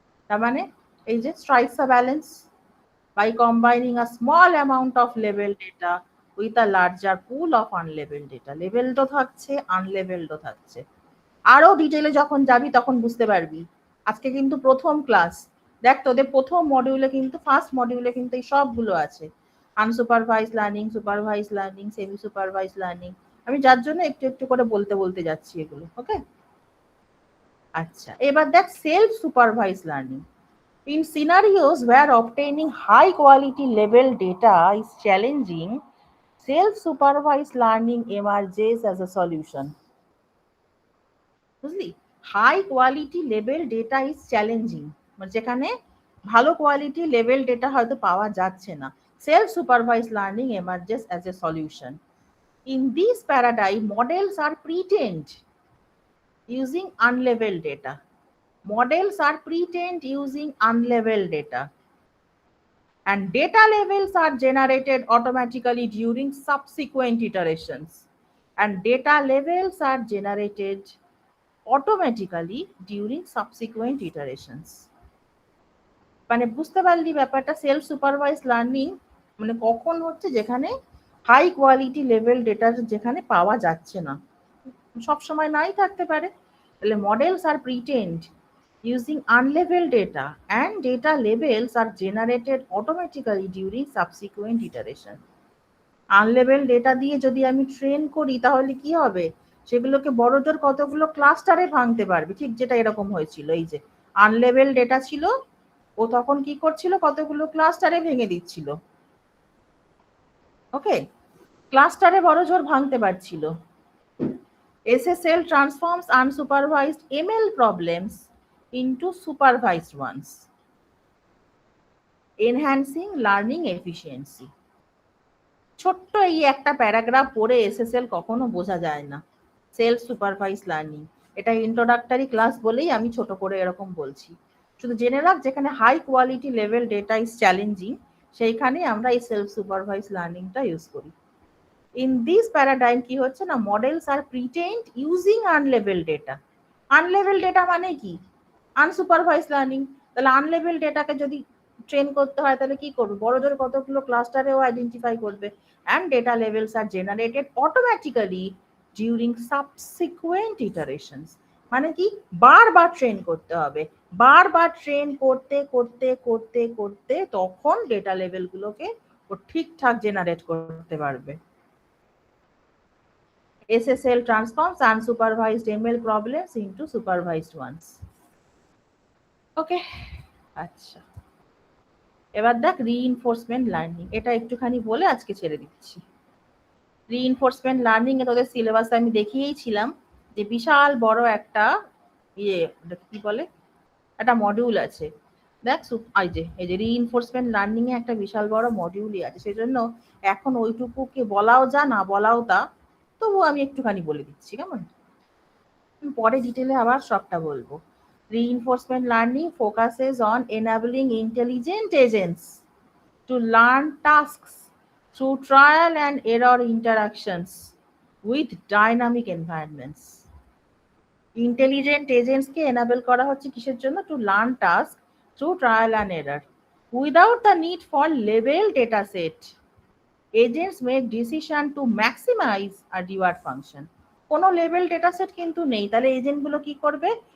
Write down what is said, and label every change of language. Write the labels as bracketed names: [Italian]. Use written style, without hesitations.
[Bangla] তার মানে এই যে [English] Strikes a balance by combining a small amount of labeled data with a larger pool of unlabeled data. [Bangla] Labeled ও থাকছে, unlabeled ও থাকছে। আরো ডিটেইলে যখন যাবি তখন বুঝতে পারবি। আজকে কিন্তু প্রথম ক্লাস, দেখ তোদের প্রথম মডিউলে কিন্তু ফার্স্ট মডিউলে কিন্তু এই সবগুলো আছে, unsupervised learning, supervised learning, semi supervised learning. আমি যার জন্য একটু একটু করে বলতে বলতে যাচ্ছি এগুলো। ওকে, আচ্ছা এবার দেখ self supervised learning. [English] In scenarios where obtaining high quality level data is challenging, self-supervised learning emerges as a solution. [Bangla] বুঝলি, [English] high quality level data is challenging, [Bangla] মানে যেখানে ভালো কোয়ালিটি লেভেল ডেটা হয়তো পাওয়া যাচ্ছে না, [English] Self supervise learning এমার্জেস as a solution. In this paradigm models R pretend using unlabeled data. Models are pre-trained using unlabeled data. And data labels are generated automatically during subsequent iterations. And data labels are generated automatically during subsequent iterations. [Bangla] মানে বুঝতে পারলি ব্যাপারটা, self supervise learning মানে কখন হচ্ছে যেখানে high quality level data যেখানে পাওয়া যাচ্ছে না, সব সময় নাই থাকতে পারে। তাহলে [English] Models are pretrained using unlabeled data and data labels are generated automatically during subsequent iteration. [Bangla] Unlabeled data দিয়ে যদি আমি ট্রেন করি তাহলে কি হবে, সেগুলোকে বড় জোর কতগুলো ক্লাস্টারে ভাঙতে পারবে, ঠিক যেটা এরকম হয়েছিল। এই যে আনলেবেল ডেটা ছিল, ও তখন কি করছিল, কতগুলো ক্লাস্টারে ভেঙে দিচ্ছিল। ওকে, ক্লাস্টারে বড় জোর ভাঙতে পারছিল। [English] SSL transforms unsupervised ML problems into supervised ones, enhancing learning efficiency. [Bangla] ছোট্ট এই একটা প্যারাগ্রাফ পড়ে এসএসএল কখনো বোঝা যায় না। সেলফ সুপারভাইজ লার্নিং, এটা ইন্ট্রোডাক্টরি ক্লাস বলেই আমি ছোট করে এরকম বলছি। শুধু জেনে রাখ যেখানে high quality level data is challenging, সেইখানে আমরা এই সেলফ সুপারভাইজ লার্নিংটা ইউজ করি। [English] in this paradigm [Bangla] কি হচ্ছে না, [English] Models are pretrained using unlabeled data. [Bangla] আনলেবেল ডেটা মানে কি, আনসুপারভাইজ লার্নিং। তাহলে আনলেবেল ডেটাকে যদি ট্রেন করতে হয় তাহলে কি করবে, বড় জোর কতগুলো ক্লাস্টারেও আইডেন্টিফাই করবে। [English] And data labels are generated automatically during subsequent iterations. [Bangla] মানে কি, বারবার ট্রেন করতে হবে, বারবার ট্রেন করতে করতে করতে করতে তখন ডেটা লেভেলগুলোকে ও ঠিকঠাক জেনারেট করতে পারবে। [English] SSL transforms unsupervised ML problems into supervised ones. [Bangla] Okay, আচ্ছা এবার দেখ রিইনফোর্সমেন্ট লার্নিং, এটা একটুখানি বলে আজকে ছেড়ে দিচ্ছি। রিইনফোর্সমেন্ট লার্নিং এ তোদের সিলেবাসে আমি দেখিয়েছিলাম যে বিশাল বড় একটা কি বলে একটা মডিউল আছে। দেখ এই যে রিইনফোর্সমেন্ট লার্নিং এ একটা বিশাল বড় মডিউলই আছে, সেজন্য এখন ওইটুকুকে বলাও যা না বলাও তা, তবু আমি একটুখানি বলে দিচ্ছি কেমন। পরে ডিটেলে আবার সবটা বলবো। [English] Reinforcement learning focuses on enabling intelligent agents to learn tasks through trial and error interactions with dynamic environments. [Bangla] Intelligent agents K enable করা হচ্ছে কিসের জন্য? [English] To learn tasks through trial and error without the need for label data set. Agents make decision to maximize a reward function. [Bangla] কোনো level data set কিন্তু নেই, তাহলে agent গুলো কি করবে?